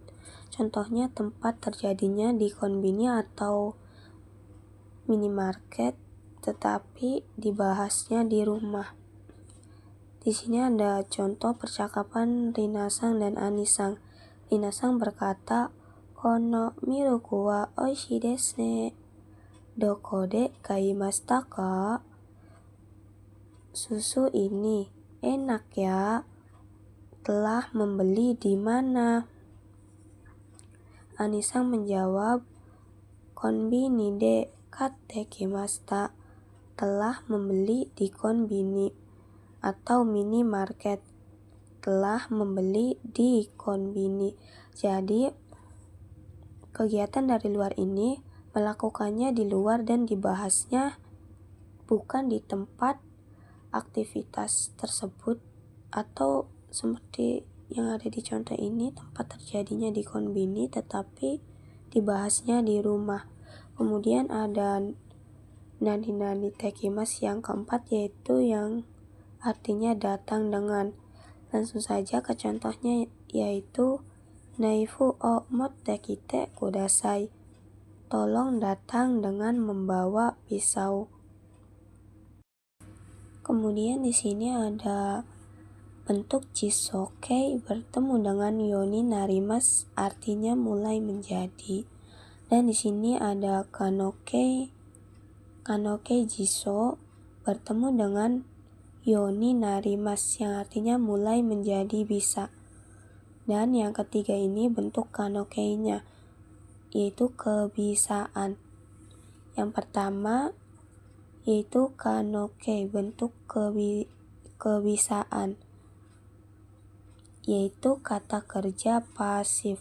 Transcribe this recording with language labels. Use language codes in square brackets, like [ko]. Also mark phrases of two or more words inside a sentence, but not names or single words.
[id] Contohnya tempat terjadinya di konbini atau minimarket tetapi dibahasnya di rumah. Di sini ada contoh percakapan Rina-san dan Ani-san. Rina-san berkata, [ja] "このミルクはおいしいですね. どこで買いましたか?" [id] Susu ini enak ya. Telah membeli di mana? Ani-san menjawab, [ja] "コンビニで買ってきました." [id] Telah membeli di konbini atau minimarket. Telah membeli di konbini. Jadi kegiatan dari luar ini melakukannya di luar dan dibahasnya bukan di tempat aktivitas tersebut, atau seperti yang ada di contoh ini tempat terjadinya di konbini tetapi dibahasnya di rumah. Kemudian ada [ja] 何々てきます [id] yang keempat, yaitu yang artinya datang dengan. Langsung saja ke contohnya, yaitu [ja] ナイフを持ってきてください. [id] Tolong datang dengan membawa pisau. Kemudian di sini ada bentuk jisoke bertemu dengan [ja] ようになります, [id] artinya mulai menjadi. Dan di sini ada [ja] 可能形辞書 [id] bertemu dengan [ja] ようになります, [id] yang artinya mulai menjadi bisa. Dan yang ketiga ini bentuk kanoke-nya, yaitu kebisaan. Yang pertama yaitu kanoke, bentuk kebisaan, yaitu kata kerja pasif.